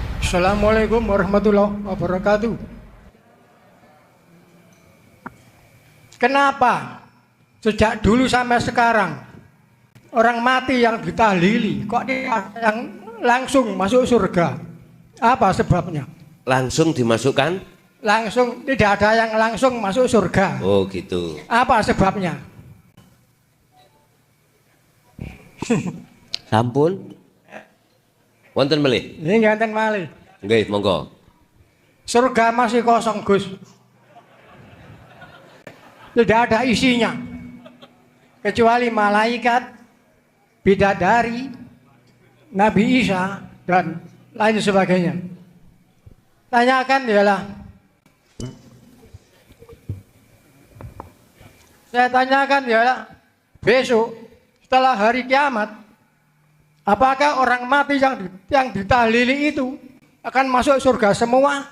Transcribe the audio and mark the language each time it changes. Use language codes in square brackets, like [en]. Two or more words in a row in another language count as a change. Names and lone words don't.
[ar] السلام عليكم ورحمة الله وبركاته. [id] Kenapa sejak dulu sampai sekarang orang mati yang ditahlili kok yang langsung masuk surga? Apa sebabnya? Langsung dimasukkan? Langsung, tidak ada yang langsung masuk surga. Oh gitu. Apa sebabnya? [jv] Sampun. Wonten melih? Ini ganten malih. Nggih, monggo. [id] Surga masih kosong, Gus. Tidak ada isinya. Kecuali malaikat, bidadari, Nabi Isa, dan lain sebagainya. Tanyakan ialah, saya tanyakan ialah, besok setelah hari kiamat, apakah orang mati yang ditahlili itu akan masuk surga semua?